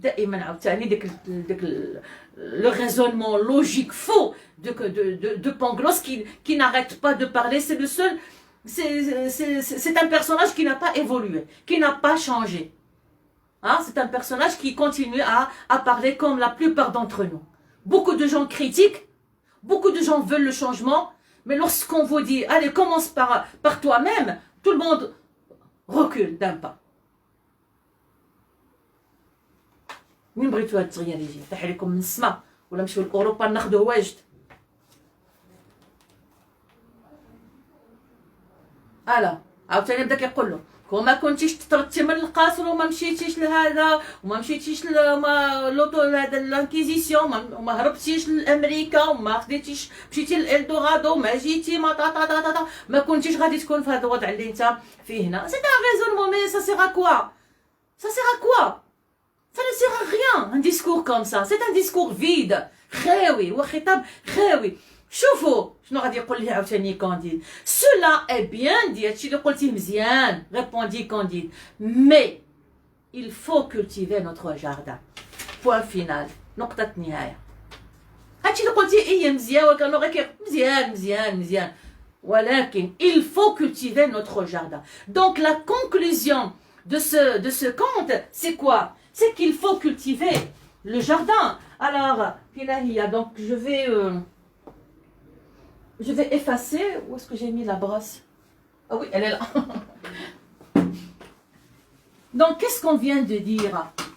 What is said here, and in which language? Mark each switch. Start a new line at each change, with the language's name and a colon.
French: Le raisonnement logique faux de Pangloss qui n'arrête pas de parler, c'est le seul, c'est un personnage qui n'a pas évolué, qui n'a pas changé. Hein? C'est un personnage qui continue à parler comme la plupart d'entre nous. Beaucoup de gens critiquent, beaucoup de gens veulent le changement, mais lorsqu'on vous dit, allez, commence par toi-même, tout le monde recule d'un pas.
Arabic: وين بغيتو هاد التغيير يجي؟ طيح عليكم من السما ولا نمشيو لاوروبا ناخذوا واجد؟ الا عاوتاني بدا كيقول له كون ما كنتيش تطردتي من القصر وما مشيتيش لهذا وما مشيتيش لوطو هذا الانكيزيسيون وما هربتيش لامريكا وما خديتيش مشيتي لالدورادو ما جيتي ما كنتيش غادي تكون في هذا الوضع اللي انت فيه هنا. سي ان ريزونمون مي سا سير ا كوا؟ سا سير ا كوا؟
French: Ça ne sert à rien, un discours comme ça. C'est un discours vide.
Arabic: خاوي وخطاب خاوي. شوفوا شنو غادي يقول لي عاوتاني كانديد.
French: Cela est bien dit.
Arabic: هادشي اللي قلتيه مزيان.
French: Répondit Candide. Mais il faut cultiver notre jardin. Point final.
Arabic: نقطة نهاية. هادشي اللي قلتيه إيه مزيان وكانوا غير مزيان.
French: ولكن il faut cultiver notre jardin. Donc la conclusion de ce conte, c'est quoi? C'est qu'il faut cultiver le jardin. Alors, donc je vais effacer. Où est-ce que j'ai mis la brosse? Ah oui, elle est là. Donc, qu'est-ce qu'on vient de dire?